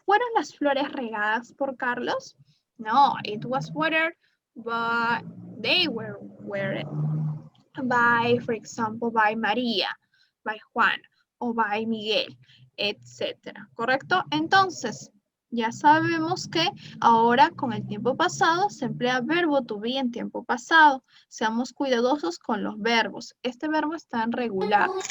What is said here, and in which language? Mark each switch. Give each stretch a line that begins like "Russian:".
Spanish: ¿Fueron las flores regadas por Carlos?
English: No, it was watered, but they were watered by, for example, by María, by Juan, o by Miguel, etcétera.
Spanish: ¿Correcto? Entonces, ya sabemos que ahora con el tiempo pasado se emplea verbo to be en tiempo pasado. Seamos cuidadosos con los verbos. Este verbo está en regular.